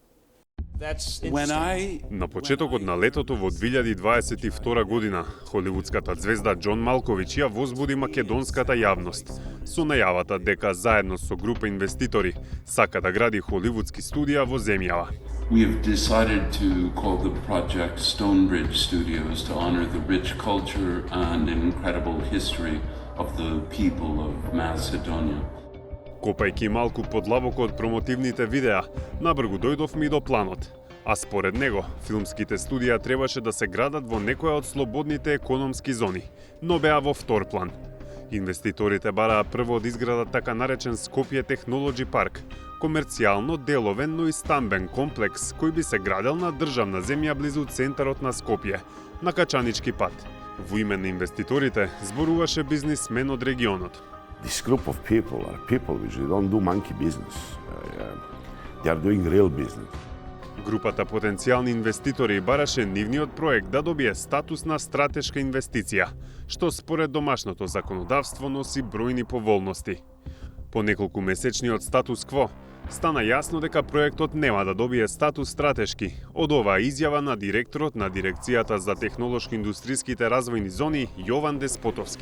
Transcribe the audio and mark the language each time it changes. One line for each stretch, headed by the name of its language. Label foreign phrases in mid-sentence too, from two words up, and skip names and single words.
Macedonian: На почетокот на летото во 2022 година, холивудската звезда Џон Малкович ја возбуди македонската јавност со најавата дека заедно со група инвеститори сака да гради холивудски студија во земјава.
English: We have decided to call the project Stonebridge Studios to honor the rich culture and incredible history of the people of Macedonia.
Macedonian: Копајќи малку подлабоко од промотивните видеа, набргу дојдовме и до планот. А според него, филмските студија требаше да се градат во некоја од слободните економски зони, но беа во втор план. Инвеститорите бараа прво да изградат така наречен Скопје Технолоджи парк, комерцијално деловен, но и стамбен комплекс кој би се градел на државна земја близу центарот на Скопје, на Качанички пат. Во име на инвеститорите зборуваше бизнисмен од регионот.
English: This group of people are people which they don't do monkey business. They are doing real business.
Macedonian: Групата потенцијални инвеститори бараше нивниот проект да добие статус на стратешка инвестиција, што според домашното законодавство носи бројни поволности. По неколку месечни од статус кво, стана јасно дека проектот нема да добие статус стратешки од оваа изјава на директорот на Дирекцијата за технолошко-индустриските развојни зони Јован Деспотовски.